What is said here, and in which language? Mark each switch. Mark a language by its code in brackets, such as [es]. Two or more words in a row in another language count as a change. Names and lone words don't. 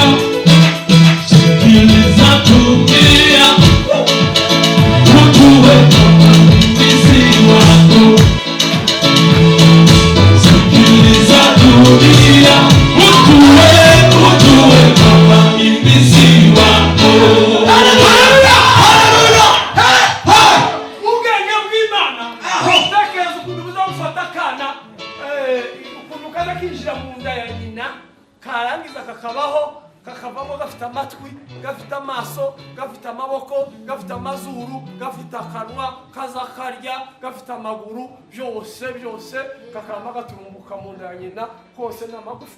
[sw] Sikiliza dunia, ujue kama mimi si wako. Sikiliza dunia, ujue kama mimi si wako. [rw] ubwenge bw'Imana utekereza ukuntu buzamufata akana ukuntu kaza kinjira mu nda ya nyina karangiza kakabaho kakavamo gafite amatwi, gafite amaso, gafite amaboko, gafite amazuru, gafite akanwa, kazakarya, gafite amaguru, byose kakama gaturumbuka mu nda ya nyina kose n'amagufwa.